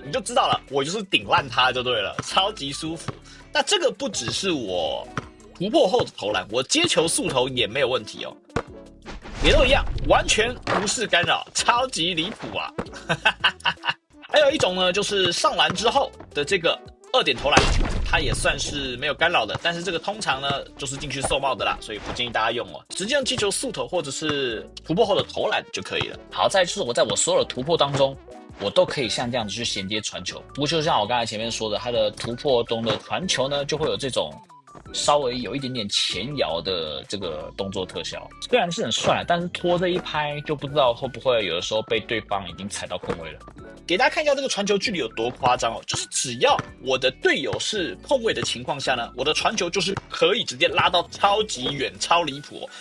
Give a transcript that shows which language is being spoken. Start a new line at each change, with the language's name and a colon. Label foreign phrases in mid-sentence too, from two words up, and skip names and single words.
Chinese: 你就知道了，我就是頂爛他就對了，超級舒服。那這個不只是我突破後的投籃，我接球速投也沒有問題哦，也都一樣，完全無視干擾，超級離譜啊！還有一種呢，就是上籃之後的這個2點投籃，它也算是沒有干擾的，但是這個通常呢就是進去受帽的啦，所以不建議大家用哦，直接用接球速投或者是突破後的投籃就可以了。好，再就是我在我所有的突破當中，我都可以像這樣子去銜接傳球，不過就像我剛才前面說的，它的突破中的傳球呢，就會有這種稍微有一點點前搖的這個動作特效，雖然是很帥，但是拖這一拍就不知道會不會有的時候被對方已經踩到空位了。給大家看一下這個傳球距離有多誇張哦，就是只要我的隊友是空位的情況下呢，我的傳球就是可以直接拉到超級遠、超離譜哦。